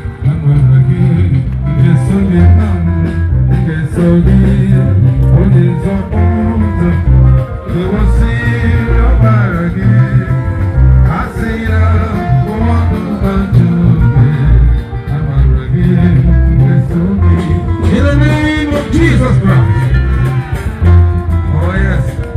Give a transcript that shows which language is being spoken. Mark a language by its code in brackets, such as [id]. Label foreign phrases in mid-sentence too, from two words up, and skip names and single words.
[ig] Amara gị, m ga-eso gị na m. M ga-eso gị, onye nzọpụta. Lewosi ọbara gị. A sị na ụwa dị mmadụ gị. Amara gị, m ga-eso gị. [en] In the name of Jesus Christ. Oh, yes.